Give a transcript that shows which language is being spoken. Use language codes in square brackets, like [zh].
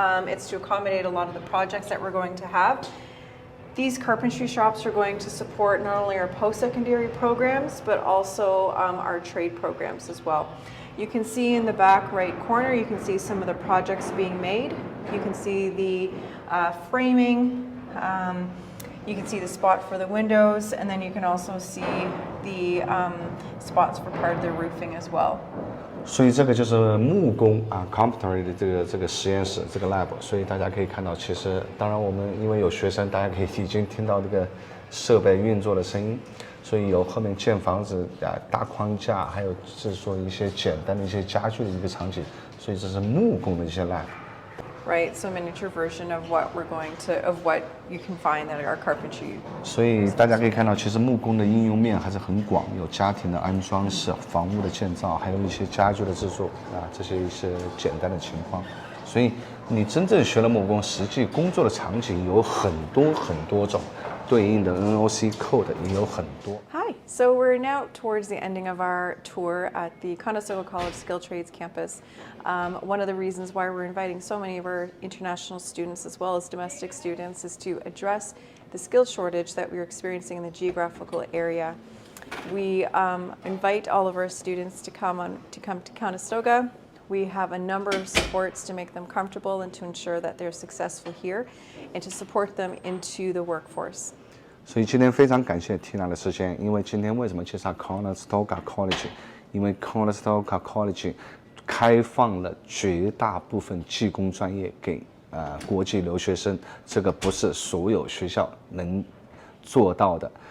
[en] It's to accommodate a lot of the projects that we're going to have. These carpentry shops are going to support not only our post-secondary programs, but also our trade programs as well. You can see in the back right corner, you can see some of the projects being made. You can see the framing, you can see the spot for the windows, and then you can also see the spots for part of the roofing as well. [zh] 所以这个就是木工carpentry 的这个实验室，这个 lab。所以大家可以看到，其实当然我们因为有学生，大家可以已经听到这个设备运作的声音。所以有后面建房子搭框架，还有制作一些简单的一些家具的一个场景。所以这是木工的一些 lab。 [en] Right, so miniature version of what you can find at our carpentry. [zh] 所以大家可以看到，其实木工的应用面还是很广，有家庭的安装式、房屋的建造，还有一些家具的制作这些一些简单的情况。所以你真正学了木工，实际工作的场景有很多种，对应的 NOC code 也有很多。 [en] Hi, so we're now towards the ending of our tour at the Conestoga College Skilled Trades campus. One of the reasons why we're inviting so many of our international students as well as domestic students is to address the skill shortage that we're experiencing in the geographical area. We invite all of our students to come to Conestoga. We have a number of supports to make them comfortable and to ensure that they're successful here and to support them into the workforce. [zh] 所以今天非常感谢 Tina 的时间，因为今天为什么介绍 Conestoga College？因为 Conestoga College 开放了绝大部分技工专业给国际留学生，这个不是所有学校能做到的。